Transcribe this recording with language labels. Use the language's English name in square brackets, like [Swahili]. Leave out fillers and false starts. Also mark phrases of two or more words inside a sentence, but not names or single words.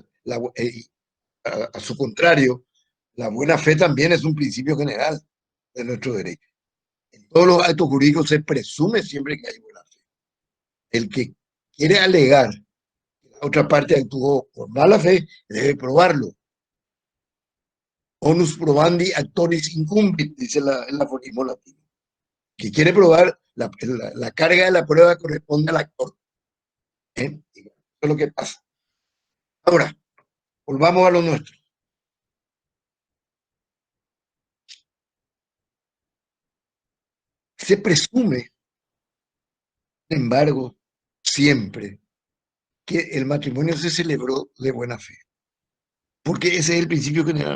[Spanish] A su contrario, la buena fe también es un principio general de nuestro derecho. En todos los actos jurídicos se presume siempre que hay buena fe. El que quiere alegar que la otra parte actuó por mala fe debe probarlo. [Latin] Onus probandi actoris incumbit, [Spanish] dice el aforismo latino. Que quiere probar, la carga de la prueba corresponde al actor. Eso es lo que pasa. Ahora, volvamos a lo nuestro. Se presume, sin embargo, siempre que el matrimonio se celebró de buena fe, porque ese es el principio general.